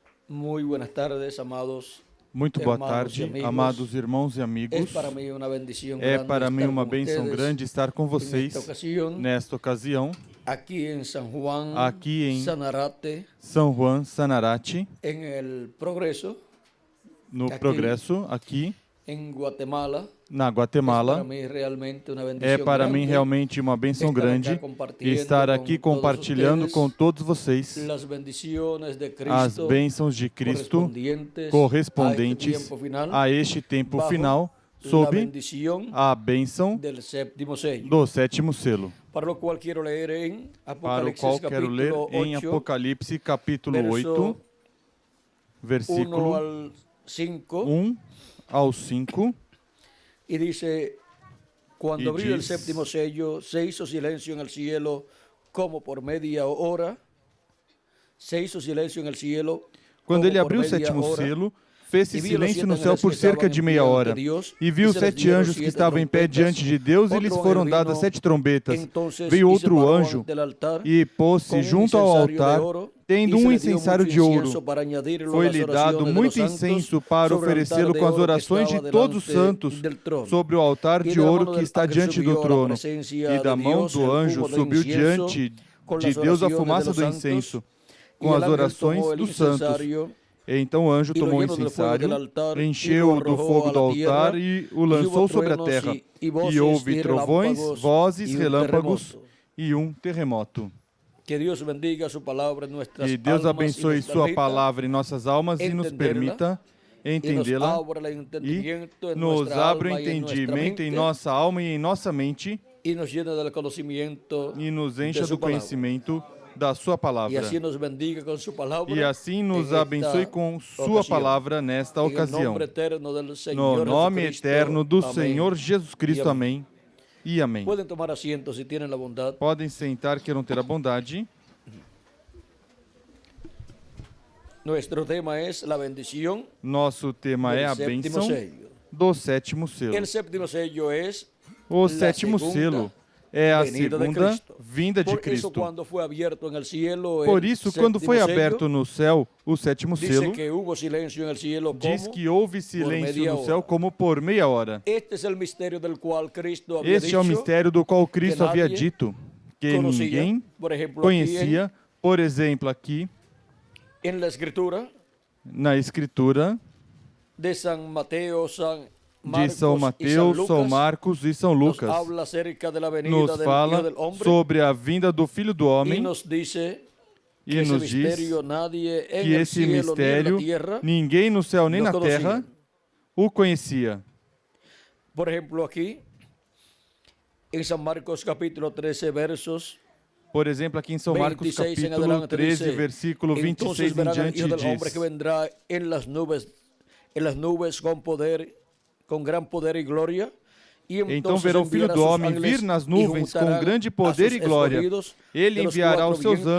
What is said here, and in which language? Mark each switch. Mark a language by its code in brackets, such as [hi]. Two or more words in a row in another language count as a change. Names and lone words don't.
[es] Muy buenas tardes, amados. [pt] Muito boa Irmãos tarde, e amigos. amados irmãos e amigos. [es] Es para mí una bendición [pt] É grande para mim [es] estar [pt] uma [es] con [pt] bênção [es] ustedes [pt] grande estar com vocês nesta ocasião, nesta ocasião, [es] aquí en San Juan, [pt] aqui em Sanarate, São Juan, Sanarate, [es] en el Progreso, [pt] no Aqui. Progresso, aqui [es] en Guatemala. [pt] na Es para Guatemala. [es] mí realmente una [pt] É [es] bendición [pt] para mim [es] grande [pt] realmente uma bênção [es] estar [pt] grande [es] acá compartiendo [pt] estar com aqui [es] todos [pt] compartilhando [es] ustedes [pt] com todos vocês [es] las bendiciones de [pt] as [es] Cristo [pt] bênçãos de Cristo correspondentes a este tempo a este tempo final, final, [es] la [pt] sob [es] bendición [pt] a bênção [es] del séptimo sello. [pt] do sétimo selo, [es] Para lo cual quiero leer en [pt] para o qual [es] Apocalipsis [pt] quero ler [es] capítulo [pt] em [es] 8, [pt] Apocalipse capítulo [es] verso [pt] 8, [es] 1 [pt] versículo [es] al 5, [pt] 1 ao 5, [es] y dice: cuando Y abrió el [pt] diz- [es] séptimo sello, se hizo silencio en el cielo como por media hora. Se hizo silencio en el cielo. [pt] Quando [es] como [pt] ele [es] por [pt] abriu o [es] media [pt] sétimo [es] hora. [pt] selo, fez-se E vi os silêncio sete no céu anjos por que cerca estavam de em meia pé ante hora. Deus, E viu [es] e se les [pt] sete [es] dieron [pt] anjos que [es] siete [pt] estavam em pé [es] trompetas. [pt] diante de Deus, e lhes Outro foram anjo dadas [es] vino, [pt] 7 trombetas. [es] entonces, [pt] Veio [es] y se [pt] outro [es] paró [pt] anjo [es] ante el altar, [pt] e pôs-se com junto ao incensário de altar, ouro, tendo e se um lhe deu incensário muito de [es] incienso [pt] ouro. [es] para añadirlo [pt] Foi-lhe às dado orações de muito [es] los santos [pt] incenso para [es] sobre el [pt] oferecê-lo [es] altar de [pt] com as [es] oro que [pt] orações de estava todos os [es] delante [pt] santos [es] del trono. [pt] sobre o altar E de da ouro mão que do está [es] ángel [pt] diante do subiu a trono. presença E da de mão Deus do [es] el [pt] anjo [es] humo do [pt] subiu [es] incienso [pt] diante com de as Deus a orações fumaça de do [es] los [pt] incenso, [es] santos, [pt] com e as [es] el ángel [pt] orações tomou el dos santos. [es] incensario [pt] Então o anjo [es] e lo [pt] tomou o [es] llenó del fuego del [pt] incensário, [es] altar, y lo [pt] encheu do [es] arrojó [pt] fogo [es] a [pt] do [es] la [pt] altar [es] tierra, [pt] e o [es] y [pt] lançou [es] hubo [pt] sobre a [es] truenos [pt] terra. [es] y voces [pt] E houve [es] y [pt] trovões, [es] relámpagos [pt] vozes, [es] y un [pt] relâmpagos [es] terremoto. [pt] e terremoto. [es] Que Dios bendiga su palabra en nuestras [pt] Que Deus [es] almas y [pt] abençoe [es] nos [pt] sua [es] permita [pt] palavra em nossas almas e nos [es] entenderla, [pt] permita [es] y nos [pt] entendê-la [es] abra el entendimiento [pt] e [es] en [pt] nos [es] nuestra [pt] abra o [es] alma y en nuestra [pt] entendimento em [es] mente, [pt] nossa alma e em nossa mente [es] y nos llena del conocimiento [pt] e nos [es] de [pt] encha [es] su [pt] do [es] palabra. [pt] conhecimento da sua [es] Y [pt] palavra. [es] así nos bendiga con su palabra. [pt] E assim nos [es] en [pt] abençoe [es] esta [pt] com sua [es] ocasión. [pt] palavra nesta [es] En el [pt] ocasião. [es] nombre eterno del [pt] No [es] Señor [pt] nome [es] Jesucristo. [pt] eterno do [es] Amén. [pt] Senhor Jesus Cristo. E amém. Amém. E amém. [es] Pueden tomar asiento si tienen la bondad. [pt] Podem sentar, queiram ter a bondade. [es] Nuestro tema es la bendición [pt] Nosso tema é [es] del [pt] a [es] séptimo [pt] bênção [es] sello. [pt] do sétimo selo. [es] El séptimo sello es [pt] O [es] la [pt] sétimo [es] segunda [pt] selo é a [es] venida de [pt] segunda [es] Cristo. [pt] vinda de [es] Por eso [pt] Cristo. [es] cuando fue abierto en el cielo [pt] Por [es] el [pt] isso, quando [es] séptimo [pt] foi [es] sello, [pt] aberto no céu o sétimo [es] dice [pt] selo, [es] que hubo silencio en el cielo [pt] diz [es] como [pt] que houve silêncio [es] media [pt] no [es] hora. [pt] céu como por meia hora. [es] este es el misterio del cual Cristo había [pt] Este é o [es] dicho [pt] mistério do qual Cristo havia [es] nadie [pt] dito que [es] conocía. [pt] ninguém [es] Por ejemplo, [pt] conhecia. Por exemplo, aqui [es] en la escritura [pt] na Escritura [es] de San Mateo, San [pt] de [es] Marcos [pt] São [es] y San [pt] Mateus, São [es] Lucas, [pt] Marcos e São [es] nos [pt] Lucas, [es] habla acerca de la venida [pt] nos [es] del Hijo [pt] fala [es] del Hombre [pt] sobre a vinda do Filho do [es] y [pt] Homem [es] nos dice [pt] e [es] que ese [pt] nos diz [es] misterio nadie en [pt] que [es] el [pt] esse [es] cielo ni en la [pt] mistério [es] tierra [pt] ninguém no céu nem [es] lo [pt] na [es] conocía. [pt] terra o conhecia. [es] Por ejemplo, aquí en San Marcos capítulo 13 versos [pt] Por exemplo, aqui em São Marcos [es] 26 en [pt] capítulo [es] adelante [pt] 13, [es] dice: [pt] versículo [es] entonces [pt] 26 em [es] verán al [pt] diante [es] Hijo del Hombre que [pt] diz: [es] vendrá en las nubes con poder, con gran poder y gloria. Y [pt] Então [es] entonces [pt] verá o Filho [es] enviará [pt] do [es] sus [pt] Homem [es] ángeles [pt] vir nas [es] y [pt] nuvens com [es] juntarán [pt] grande [es] a [pt] poder [es] sus [pt] e glória. [es] escogidos [pt] Ele [es] de los [pt] enviará [es] cuatro [pt] os seus [es] vientos,